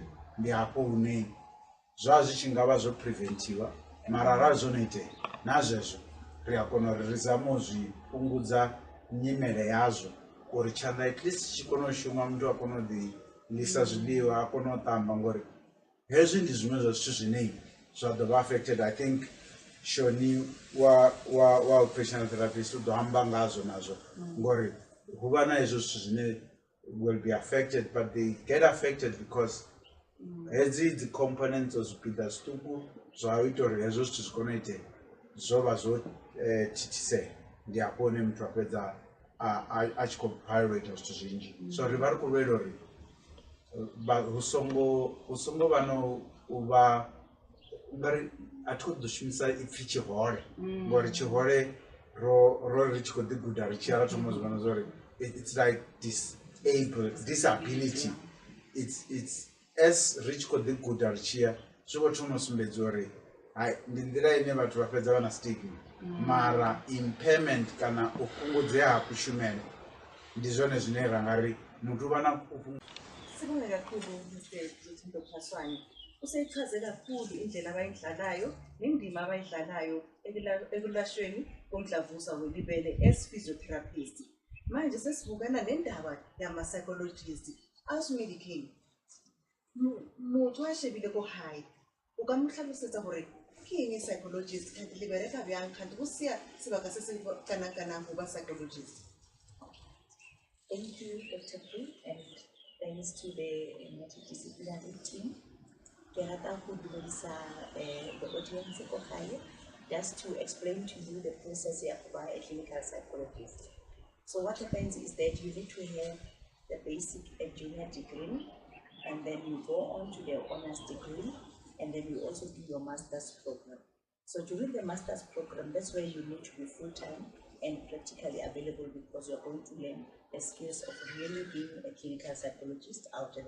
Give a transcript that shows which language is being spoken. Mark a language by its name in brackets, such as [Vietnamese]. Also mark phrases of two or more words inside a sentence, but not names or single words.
[Venda] Ndi hafho hune zwa zwi tshi nga vha zwo preventiwa mara arali zwo no itea na zwezwo ri a kona uri ri zame u zwi fhungudza nyimele yazwo uri tshanḓa [English] at least [Venda] tshi kona u shuma muthu a kona u ḓi ḽisa zwiḽiwa a kona u ṱamba ngori hezwi ndi zwiṅwe zwa zwithu zwine zwa ḓo vha affected. [English] I think [Venda] Shoni wa [English] occupational therapist [Venda] u ḓo amba ngazwo nazwo ngori hu vha na hezwo zwithu zwine [English] will be affected but they get affected because [Venda] hedzi dzi components o zwipiḓa zwiṱuku zwa ita uri hezwo zwithu zwi kone u itea zwo vha zwo thithisea. Ndi hafho hune muthu a fhedza a tshi khou balelwa ita zwithu zwinzhi. So ri vha ri khou lwela uri hu songo vha no u vha ngari a thi khou ḓo shumisa ipfhi tshihole ngori tshihole ro ri tshi khou ḓi guda ri tshi ya ra thoma u zwi vhona zwa uri [English] it's like disability it's as [Venda] ri tshi khou ḓi guda ri tshi ya zwi khou thoma u sumbedza uri ndi nḓila ine vhathu vha fhedza vha na stigma mara impairment kana u fhungudzea ha kushumele ndi zwone zwine ra nga ri muthu vha na [Zulu] Sibonge kakhulu Mthembu Phaswane. Useyichaze kakhulu indlela abayidlalayo nendima abayidlalayo ekulashweni komdlavuza welibele [English] as physiotherapist. [Zulu] Manje sesibukana nendaba yama-psychologist as-medicine. [Northern Sotho] Motho a shebile ko hae o ka mo hlalosetsa hore ke eng psychologist kanti le bereka bjang kanti go sia sebaka se se kana go ba psychologist. [English] Thank you, Dr. Fu, and thanks to the multidisciplinary team. [Northern Sotho] Ke rata go dumedisa [English] the audience [Northern Sotho] ko gae [English] just to explain to you the process here by a clinical psychologist. So what happens is that you need to have the basic and junior degree, and then you go on to the honors degree, and then you also do your master's program. So during the master's program, that's where you need to be full-time and practically available, because you're going to learn the skills of really being a clinical psychologist out there.